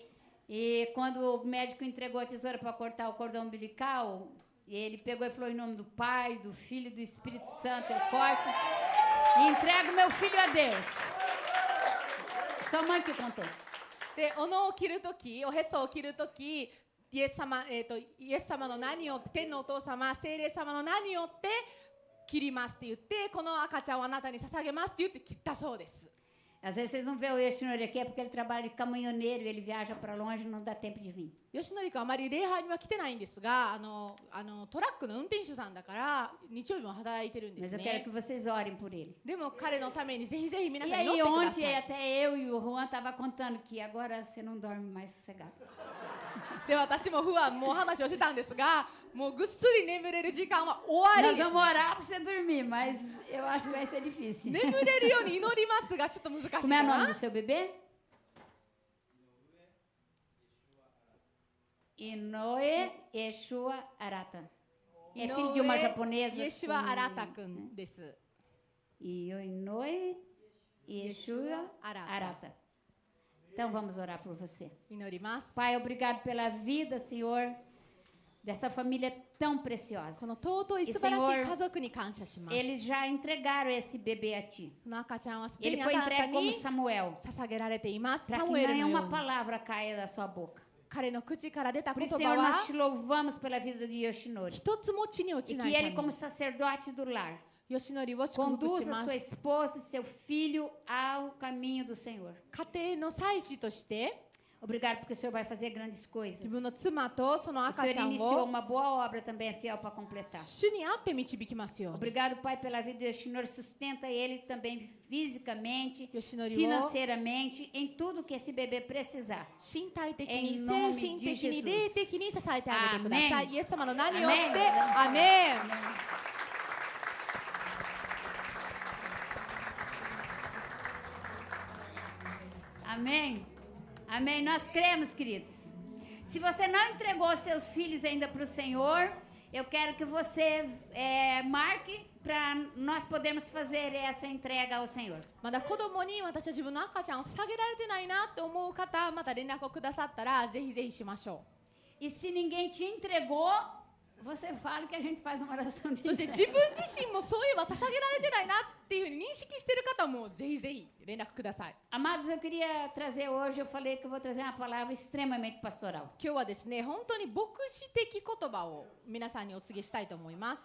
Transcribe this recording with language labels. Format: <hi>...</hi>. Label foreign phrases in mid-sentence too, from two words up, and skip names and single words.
<pt>E quando o médico entregou a tesoura para cortar o cordão umbilical, ele pegou e falou em nome do Pai, do Filho e do Espírito Santo, eu corto e entrego meu filho a Deus. Sua mãe que contou.</pt> <ja>で、おのを切るとき、おへそを切るとき、イエス様の名によって、天のお父様、聖霊様の名によって切りますって言って、この赤ちゃんをあなたに捧げますって言って切ったそうです。</ja> <pt>Às vezes vocês não vê o Yoshinori aqui, é porque ele trabalha de caminhoneiro, ele viaja para longe, não dá tempo de vir.</pt> <ja>吉典君あまり礼拝には来てないんですが、トラックの運転手さんだから日曜日も働いてるんで</ja> <pt>Mas</pt> <ja>す</ja> <pt>eu quero</pt> <ja>ね。</ja> <pt>que vocês orem por ele.</pt> <ja>でも彼のためにぜひぜひ皆</ja> <pt>E</pt> <ja>さん祈っ</ja> <pt>aí</pt> <ja>てくださ</ja> <pt>ontem</pt> <ja>い。</ja> <pt>até eu e o Juan tava contando que agora você não dorme mais sossegado.</pt> <ja>で私も不安も話をしてたんですが、もうぐっすり眠れる時間は終わ</ja> <pt>Nós</pt> <ja>りです。</ja> <pt>vamos orar para você dormir, mas eu acho que vai ser difícil.</pt> <ja>眠れるように祈りますがちょっと難しいか</ja> <pt>Como é o nome</pt> <ja>な</ja> <pt>do。seu bebê? Inoue Yeshua Arata. É filho de uma japonesa.</pt> <ja>イエシュア・アラタ君です。</ja> <pt>Inoue Yeshua Arata. Então vamos orar por você.</pt> <ja>祈ります。</ja> <pt>Pai, obrigado pela vida, Senhor, dessa família tão preciosa.</pt> <ja>この尊い素晴らしい家族に感謝します。</ja> <pt>Eles já entregaram esse bebê a ti.</pt> <ja>この赤ちゃんはすで</ja> <pt>Ele</pt> <ja>にあ</ja> <pt>foi</pt> <ja>なた</ja> <pt>entregue como</pt> <ja>に</ja> <pt>Samuel,</pt> <ja>捧げられています。</ja> <pt>para</pt> <ja>サ</ja> <pt>que</pt> <ja>ムエルのよう</ja> <pt>nenhuma</pt> <ja>に</ja> <pt>palavra caia da sua boca.</pt> <ja>彼の口から出た</ja> <pt>Por</pt> <ja>言</ja> <pt>isso,</pt> <ja>葉</ja> <pt>Senhor,</pt> <ja>は</ja> <pt>nós te louvamos pela vida de Yoshinori.</pt> <ja>一つも地に落</ja> <pt>E</pt> <ja>ちない</ja> <pt>que</pt> <ja>ため</ja> <pt>ele, como</pt> <ja>に</ja> <pt>sacerdote do lar,</pt> <ja>吉典を祝福し</ja> <pt>conduza</pt> <ja>ま</ja> <pt>sua</pt> <ja>す。</ja> <pt>esposa e seu filho ao caminho do Senhor.</pt> <ja>家庭の祭司として</ja> <pt>Obrigado porque o Senhor vai fazer grandes</pt> <ja>自</ja> <pt>coisas.</pt> <ja>分の妻とその</ja> <pt>O</pt> <ja>赤</ja> <pt>Senhor</pt> <ja>ちゃん</ja> <pt>iniciou</pt> <ja>を</ja> <pt>uma boa obra, também é fiel para completar.</pt> <ja>主にあって導きますように。</ja> <pt>Obrigado, Pai, pela vida de Yoshinori. Sustenta ele também fisicamente,</pt> <ja>吉典を</ja> <pt>financeiramente, em tudo que esse bebê precisar.</pt> <ja>身体的</ja> <pt>Em</pt> <ja>に</ja> <pt>nome</pt> <ja>精神</ja> <pt>de</pt> <ja>的に</ja> <pt>Jesus</pt> <ja>霊的に支えてあげてください。</ja> <pt>Amém</pt> <ja>イエス様の名によって</ja> <pt>Amém</pt> <ja>アメン。</ja> <pt>Amém? Amém. Nós cremos, queridos. Se você não entregou seus filhos ainda para o Senhor, eu quero que você marque para nós podermos fazer essa entrega ao Senhor.</pt> <ja>まだ子供に私は自分の赤ちゃんを捧げられてないなって思う方、また連絡をくださったらぜひぜひしましょ</ja> <pt>E se ninguém te entregou, você fala que a gente faz uma oração</pt> <ja>う。</ja> <pt>de</pt> <ja>そして</ja> <pt>entrega.</pt> <ja>自分自身もそういえば捧げられてないなっていうふうに認識している方もぜひぜひ連絡ください。</ja> <pt>Amados, eu queria trazer hoje, eu falei que eu vou trazer uma palavra extremamente pastoral.</pt> <ja>今日はですね、本当に牧師的言葉を皆さんにお告げしたいと思います。</ja>